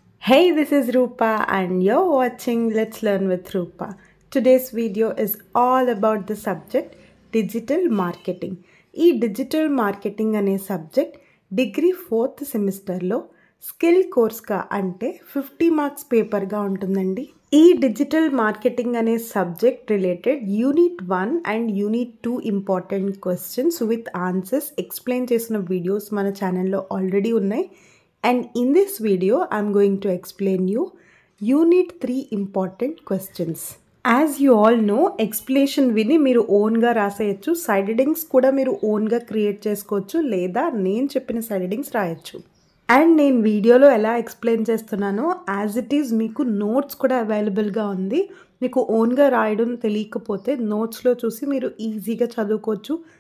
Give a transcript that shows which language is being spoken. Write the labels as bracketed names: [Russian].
[English] Hey, this is Rupa and you're watching Let's Learn with Rupa. Today's video is all about the subject digital marketing. [Telugu] ఈ digital marketing అనే subject degree 4th సెమిస్టర్లో skill కోర్స్గా అంటే 50 marks పేపర్గా ఉంటుందండి. ఈ digital marketing అనే subject related unit 1 and unit 2 important questions with answers explain చేసిన videos మన ఛానల్లో ఆల్రెడీ ఉన్నాయి. [English] And in this video, I'm going to explain you Unit 3 important questions. As you all know, [Telugu] explanation విని మీరు ఓన్గా రాసేయచ్చు, side headings కూడా మీరు ఓన్గా క్రియేట్ చేసుకోవచ్చు, లేదా నేను చెప్పిన సైడ్ హెడ్డింగ్స్ రాయొచ్చు. అండ్ నేను వీడియోలో ఎలా ఎక్స్ప్లెయిన్ చేస్తున్నానో [English] as it is [Telugu] మీకు నోట్స్ కూడా అవైలబుల్గా ఉంది. మీకు ఓన్గా రాయడం తెలియకపోతే నోట్స్లో చూసి మీరు ఈజీగా చదువుకోవచ్చు.